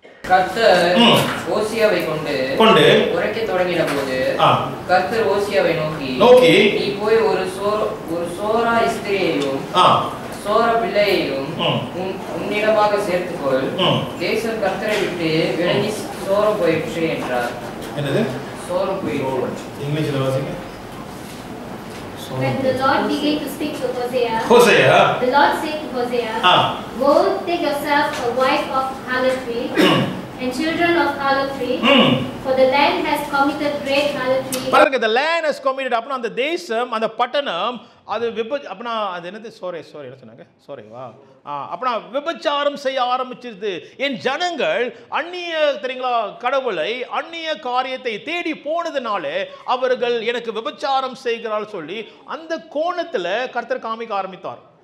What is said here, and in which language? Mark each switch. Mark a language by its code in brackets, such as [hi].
[ta] கர்த்தர் ஓசியாவை கொண்டு உரைக்க தொடங்கின போது கர்த்தர் ஓசியாவை நோக்கி நீ போய் ஒரு சோரா ஸ்திரியையும் சோர பிள்ளையையும் உன்னிடமாக சேர்த்துக்கொள், தேசம் கர்த்தரை விட்டு விலகி சோரம் போயிற்று என்றார். என்னது? சோரம் போயிற்று. இங்கிலீஷ்ல வாசிங்க. [en] When the Lord began to speak to Hosea, the Lord said to Hosea, Go, take yourself a wife of harlotry and children of harlotry, for the land has committed great harlotry. [ta] பாருங்க, [en] the land has committed. [ta] அப்பனா அந்த தேசம், அந்த பட்டணம், அது அப்பனா அது என்னது? சோரே என்ன சொன்னாங்க? சோரேவா? அப்பனா விபச்சாரம் செய்ய ஆரம்பிச்சிருது. என் ஜனங்கள் அந்நிய, தெரியுங்களா, கடவுளை, அந்நிய காரியத்தை தேடி போனதுனால அவர்கள் எனக்கு விபச்சாரம் செய்கிறாள் சொல்லி அந்த கோணத்துல கர்த்தர் காமிக்க ஆரம்பித்தார்.